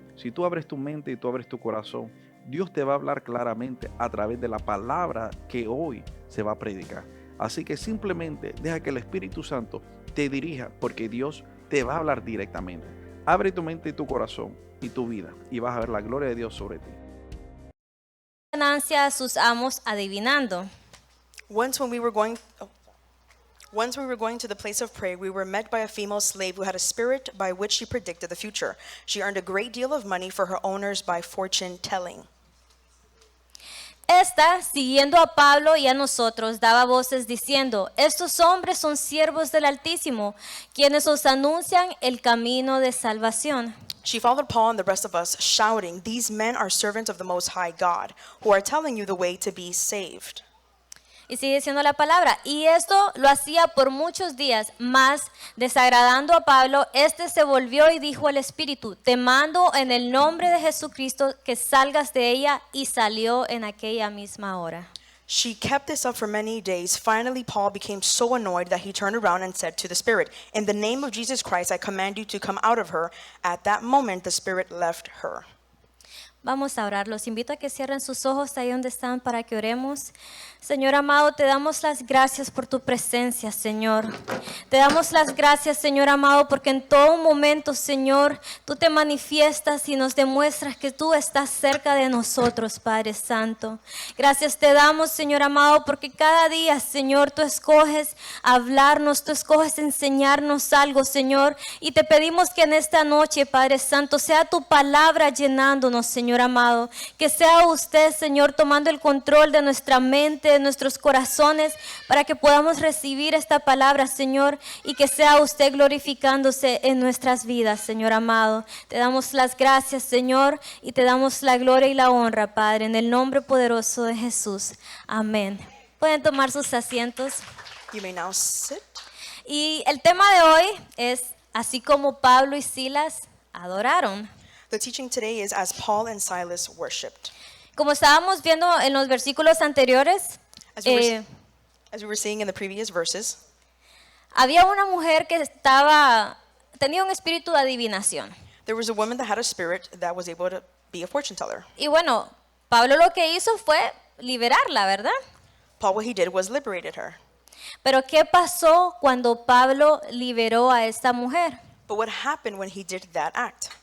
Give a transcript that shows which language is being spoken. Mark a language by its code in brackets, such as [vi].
[es] Si tú abres tu mente y tú abres tu corazón, Dios te va a hablar claramente a través de la palabra que hoy se va a predicar. Así que simplemente deja que el Espíritu Santo te dirija porque Dios te va a hablar directamente. Abre tu mente y tu corazón y tu vida y vas a ver la gloria de Dios sobre ti. Ganancia a sus amos adivinando. [en] Once when we were going oh, Once we were going to the place of prayer, we were met by a female slave who had a spirit by which she predicted the future. She earned a great deal of money for her owners by fortune telling. [es] Esta, siguiendo a Pablo y a nosotros, daba voces diciendo: estos hombres son siervos del Altísimo, quienes os anuncian el camino de salvación. [en] She followed Paul and the rest of us, shouting, "These men are servants of the Most High God, who are telling you the way to be saved." [es] Y sigue diciendo la palabra, y esto lo hacía por muchos días, mas desagradando a Pablo, este se volvió y dijo al Espíritu: te mando en el nombre de Jesucristo que salgas de ella, y salió en aquella misma hora. [en] She kept this up for many days. Finally, Paul became so annoyed that he turned around and said to the spirit, "In the name of Jesus Christ, I command you to come out of her." At that moment, the spirit left her. [es] Vamos a orar. Los invito a que cierren sus ojos ahí donde están para que oremos. Señor amado, te damos las gracias por tu presencia, Señor. Te damos las gracias, Señor amado, porque en todo momento, Señor, tú te manifiestas y nos demuestras que tú estás cerca de nosotros, Padre Santo. Gracias te damos, Señor amado, porque cada día, Señor, tú escoges hablarnos, tú escoges enseñarnos algo, Señor. Y te pedimos que en esta noche, Padre Santo, sea tu palabra llenándonos, Señor amado. Que sea usted, Señor, tomando el control de nuestra mente, de nuestros corazones, para que podamos recibir esta palabra, Señor, y que sea usted glorificándose en nuestras vidas, Señor amado. Te damos las gracias, Señor, y te damos la gloria y la honra, Padre, en el nombre poderoso de Jesús. Amén. Pueden tomar sus asientos. [en] You may now sit. [es] Y el tema de hoy es: así como Pablo y Silas adoraron. [en] The teaching today is as Paul and Silas worshipped. [es] Como estábamos viendo en los versículos anteriores, [en] As we were seeing in the previous verses, [es] había una mujer que tenía un espíritu de adivinación. [en] there was a woman that had a spirit that was able to be a fortune teller. [es] Y bueno, Pablo lo que hizo fue liberarla, ¿verdad? [en] Paul, what he did was liberated her. [es] Pero ¿qué pasó cuando Pablo liberó a esta mujer? [en] But what happened when he did that act?